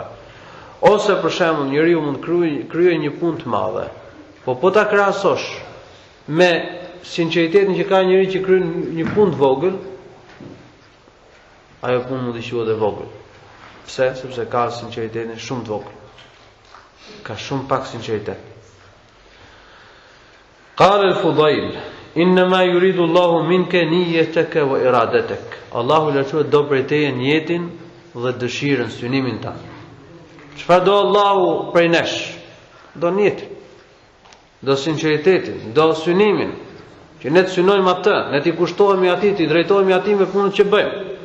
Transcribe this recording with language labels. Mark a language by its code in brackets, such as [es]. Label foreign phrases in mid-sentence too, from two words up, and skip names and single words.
[sq] Ose për shembull, njeriu mund kryej një punë të madhe, po ta krahasosh me sinqeritetin që ka njeriu që kryen një punë të vogël, ajo punë mund të quhet e vogël. Pse? Sepse ka sinqeritetin shumë të vogël. Ka shumë pak sinqeritet. [ar] قال الفضيل، "إنما يريد الله منك نيتك وإرادتك." [sq] Allahu lëshohet do prej teje niyetin dhe dëshirën, synimin tan. Çfarë do Allahu prej nesh? Do niyetin, do sinqeritetin, do synimin, që ne të synojmë atë, ne t'i kushtohemi atij, t'i drejtohemi atij me punën që bëjmë.